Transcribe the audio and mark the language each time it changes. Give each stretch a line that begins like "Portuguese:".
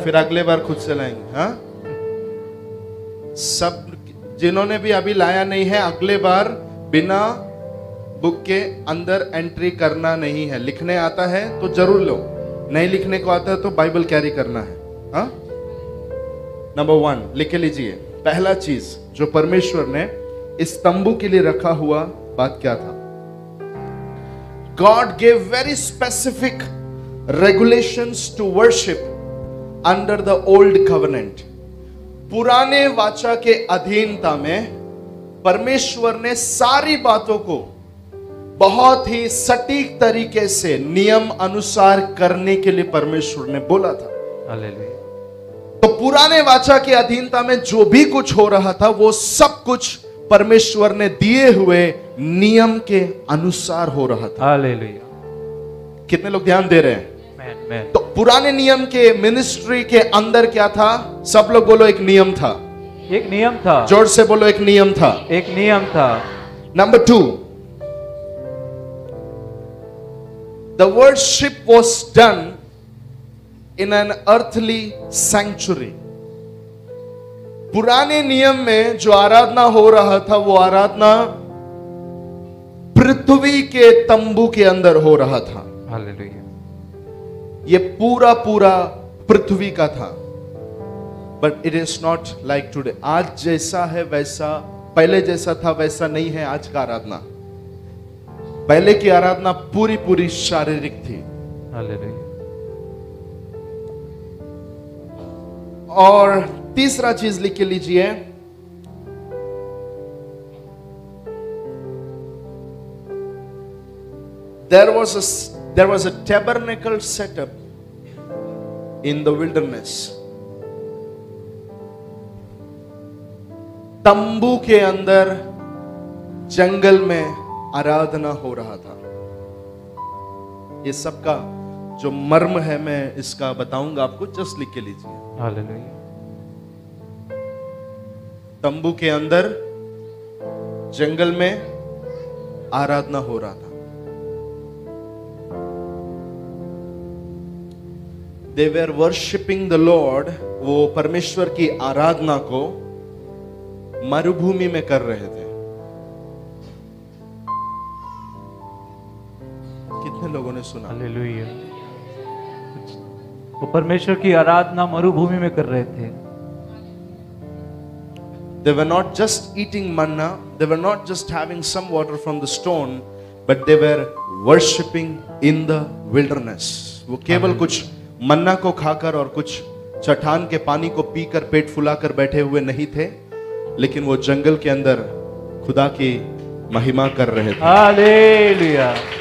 Hindi: फिर अगले बार खुद से लाएंगे। हाँ, सब जिन्होंने भी अभी लाया नहीं है, अगले बार बिना बुक के अंदर एंट्री करना नहीं है। लिखने आता है तो जरूर लो, नहीं लिखने को आता है तो बाइबल कैरी करना है। हाँ, नंबर 1 लिख के लीजिए। पहला चीज जो परमेश्वर ने इस तंबू के लिए रखा हुआ बात क्या था?
English: God gave very specific regulations to worship under the old covenant.
Hindi: पुराने वाचा के अधीनता में परमेश्वर ने सारी बातों को बहुत ही सटीक तरीके से नियम अनुसार करने के लिए परमेश्वर ने बोला था। हालेलुया। तो पुराने वाचा के अधीनता में जो भी कुछ हो रहा था वो सब कुछ परमेश्वर ने दिए हुए नियम के अनुसार हो रहा था। हालेलुया। कितने लोग ध्यान दे रहे हैं? आमीन। तो पुराने नियम के मिनिस्ट्री के अंदर क्या था? सब लोग बोलो, एक नियम था। एक नियम था। जोर से बोलो, एक नियम था। एक नियम था। Number 2,
English: the worship was done in an earthly sanctuary.
Hindi: पुराने नियम में जो आराधना हो रहा था वो आराधना पृथ्वी के तंबू के अंदर हो रहा था। हालेलुया। ये पूरा पूरा पृथ्वी का था।
English: But it is not like today.
Hindi: आज जैसा है वैसा, पहले जैसा था वैसा नहीं है आज का आराधना। पहले की आराधना पूरी पूरी शारीरिक थी। हालेलुया। और तीसरा चीज लिख के लीजिए,
English: there was a tabernacle set up in the wilderness.
Hindi: तंबू के अंदर जंगल में आराधना हो रहा था। ये सबका जो मर्म है मैं इसका बताऊंगा आपको, जस्ट लिख के लीजिए। हालेलुया। तंबू के अंदर जंगल में आराधना हो रहा था।
English: They were worshipping the Lord,
Hindi: वो परमेश्वर की आराधना को मरुभूमि में कर रहे थे। कितने लोगों ने सुना? हालेलुया। वो परमेश्वर की आराधना मरुभूमि में कर रहे थे।
English: They were not just eating manna, they were not just having some water from the stone, but they were worshipping in the wilderness.
Hindi: वो केवल कुछ मन्ना को खाकर और कुछ चट्टान के पानी को पीकर पेट फुलाकर बैठे हुए नहीं थे, लेकिन वो जंगल के अंदर खुदा की महिमा कर रहे थे। हालेलुया।